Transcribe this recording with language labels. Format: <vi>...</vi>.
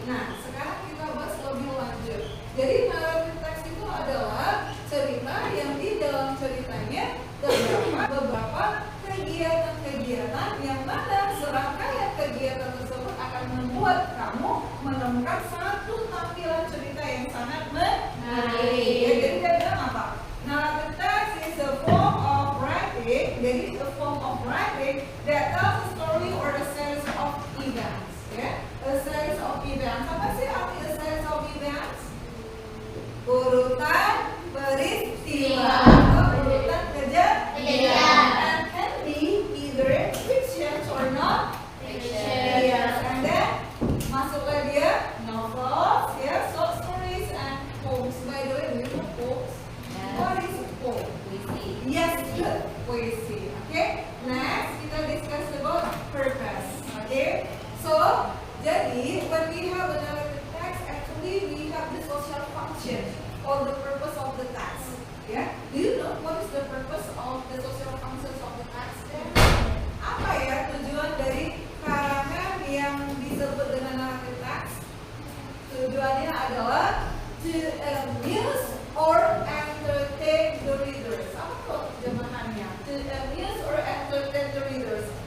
<id>Nah, sekarang kita bahas lebih lanjut. Jadi naratif teks itu adalah cerita yang di dalam ceritanya terdapat beberapa kegiatan-kegiatan yang mana serangkaian kegiatan tersebut akan membuat kamu menemukan satu tampilan cerita yang sangat menarik. Ya, jadi dia bilang apa?</id> <en>Narrative text is a form of writing.</en> <id>Jadi</id> <en>a form of writing that tells a story or a series of events. Ya, a series of events.</en> <id>Apa sih arti</id> <en>a series of events?</en> <id>Urutan peristiwa atau urutan kejadian.</id> <en>And can be either fiction or not fiction. Yes, and then</en> <id>masuklah dia</id> <en>novels, ya, short stories and poems. By the way, do you know poems? What is a poem?</en> <id>Puisi.</id> <en>Yes, good. Puisi. Okay. Next,</en> <id>kita</id> <en>discuss about purpose. Okay. So,</en> <id>jadi</id> <en>when we have a narrative text, actually we have the social function or the purpose of the text. Yeah. Do you know what is the purpose of the social functions of the text? Then?</en> <id>Apa ya tujuan dari karangan yang disebut dengan narrative text? Tujuannya adalah</id> <en>to amuse or entertain the readers.</en> <id>Apa tuh terjemahannya?</id> <en>To amuse or entertain the readers.</en>